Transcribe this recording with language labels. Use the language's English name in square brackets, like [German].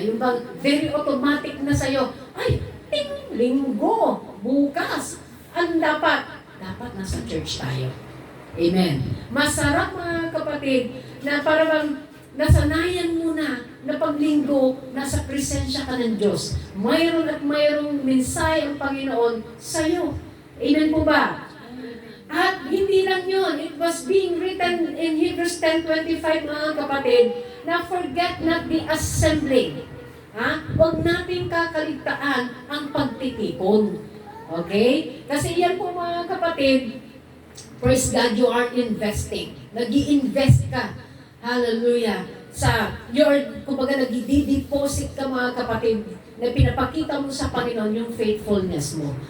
[Filipino] Yung bang very automatic na sa'yo, ay, linggo, bukas. Ano dapat? Dapat nasa church tayo. Amen. Masarap, mga kapatid, na parang nasanayan mo na na paglinggo, nasa presensya ka ng Diyos. Mayroon at mayroong mensahe ang Panginoon sa'yo. Amen po ba? At hindi lang yun, [English] it was being written in Hebrews 10:25 [Filipino] mga kapatid, na [English] forget not the assembling. [Filipino] Huwag natin kakaligtaan ang pagtitipon. [English] Okay? [Filipino] Kasi yan po mga kapatid, [English] praise God, you are investing. [Filipino] Nag-i-invest ka. Hallelujah. Kumbaga nag-i-deposit ka mga kapatid, na pinapakita mo sa Panginoon yung faithfulness mo.